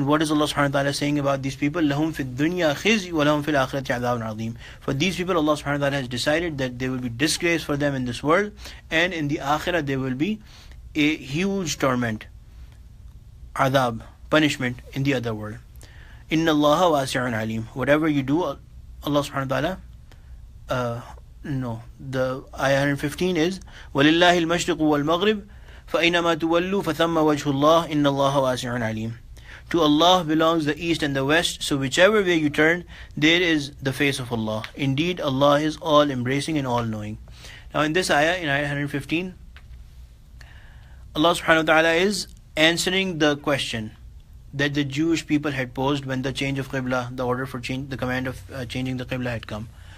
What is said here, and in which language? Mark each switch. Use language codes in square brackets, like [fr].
[en] And what is Allah subhanahu wa ta'ala saying about these people? [ar] لَهُمْ فِي الدُّنْيَا خِزْيٌ وَلَهُمْ فِي الْآخِرَةِ عَذَابٌ عَظِيمٌ. [en] For these people, Allah subhanahu wa ta'ala has decided that there will be disgrace for them in this world, and in the akhirah there will be a huge torment, adab, punishment in the other world. [ar] Inna Allaha wasi'un alim. [en] Whatever you do, Allah subhanahu wa ta'ala, the ayah 115 is [ar] وَلِلَّهِ الْمَشْرِقُ وَالْمَغْرِبُ فَأَيْنَمَا تُوَلُّوا فَثَمَّ وَجْهُ اللَّهِ إِنَّ اللَّهَ وَاسِعٌ عَلِيمٌ. [en] To Allah belongs the east and the west, so whichever way you turn, there is the face of Allah. Indeed, Allah is all embracing and all knowing. Now in this ayah, in ayah 115, Allah subhanahu wa ta'ala is answering the question that the Jewish people had posed when the change of Qibla, the order for change, the command of changing the Qibla had come.